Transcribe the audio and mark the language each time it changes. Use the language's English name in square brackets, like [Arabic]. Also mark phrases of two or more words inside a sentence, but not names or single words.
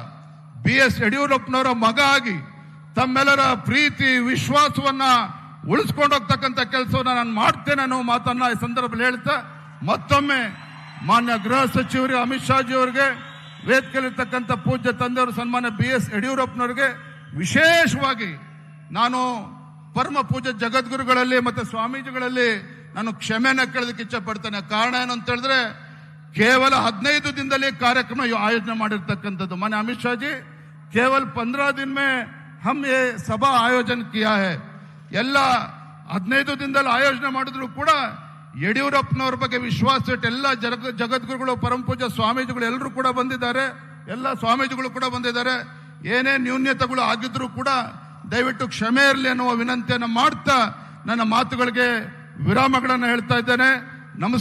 [Kannada] BS ಯಡಿಯೂರಪ್ಪನವರ ಮಗ ಆಗಿ ತಮ್ಮೆಲ್ಲರ ಪ್ರೀತಿ ವಿಶ್ವಾಸವನ್ನ ಉಳಿಸ್ಕೊಂಡು ಹೋಗ್ತಕ್ಕಂಥ ಕೆಲಸವನ್ನ ನಾನು ಮಾಡ್ತೇನೆ ಅನ್ನೋ ಮಾತನ್ನ ಈ ಸಂದರ್ಭದಲ್ಲಿ ಹೇಳ್ತಾ, ಮತ್ತೊಮ್ಮೆ ಮಾನ್ಯ ಗೃಹ ಸಚಿವರಿಗೆ ಅಮಿತ್ ಶಾಜಿ ಅವರಿಗೆ, ವೇದಿಕೆಯಲ್ಲಿರ್ತಕ್ಕಂಥ ಪೂಜ್ಯ ತಂದೆಯವರು ಸನ್ಮಾನ್ಯ BS ಯಡಿಯೂರಪ್ಪನವರಿಗೆ ವಿಶೇಷವಾಗಿ ನಾನು ಪರಮ ಪೂಜ್ಯ ಜಗದ್ಗುರುಗಳಲ್ಲಿ ಮತ್ತೆ ಸ್ವಾಮೀಜಿಗಳಲ್ಲಿ ನಾನು ಕ್ಷಮೆನ ಕೇಳೋದಕ್ಕೆ ಇಚ್ಛೆ ಪಡ್ತೇನೆ. ಕಾರಣ ಏನು ಅಂತ ಹೇಳಿದ್ರೆ, ಕೇವಲ 15 ದಿನದಲ್ಲಿ ಕಾರ್ಯಕ್ರಮ ಆಯೋಜನೆ ಮಾಡಿರ್ತಕ್ಕಂಥದ್ದು. [Hindi] ಮಾನ್ಯ ಅಮಿತ್ ಶಾಜಿ, केवल 15 दिन में हम ये सभा आयोजन किया है. [Kannada] ಎಲ್ಲ 15 ದಿನದಲ್ಲಿ ಆಯೋಜನೆ ಮಾಡಿದ್ರು ಕೂಡ ಯಡಿಯೂರಪ್ಪನವ್ರ ಬಗ್ಗೆ ವಿಶ್ವಾಸ ಇಟ್ಟು ಎಲ್ಲ ಜಗದ್ಗುರುಗಳು ಪರಮ ಪೂಜ್ಯ ಸ್ವಾಮೀಜಿಗಳು ಎಲ್ಲರೂ ಕೂಡ ಬಂದಿದ್ದಾರೆ, ಎಲ್ಲ ಸ್ವಾಮೀಜಿಗಳು ಕೂಡ ಬಂದಿದ್ದಾರೆ. ಏನೇ ನ್ಯೂನ್ಯತೆಗಳು ಆಗಿದ್ರು ಕೂಡ ದಯವಿಟ್ಟು ಕ್ಷಮೆ ಇರಲಿ ಅನ್ನುವ ವಿನಂತಿಯನ್ನು ಮಾಡ್ತಾ ನನ್ನ ಮಾತುಗಳಿಗೆ ವಿರಾಮಗಳನ್ನು ಹೇಳ್ತಾ ಇದ್ದೇನೆ.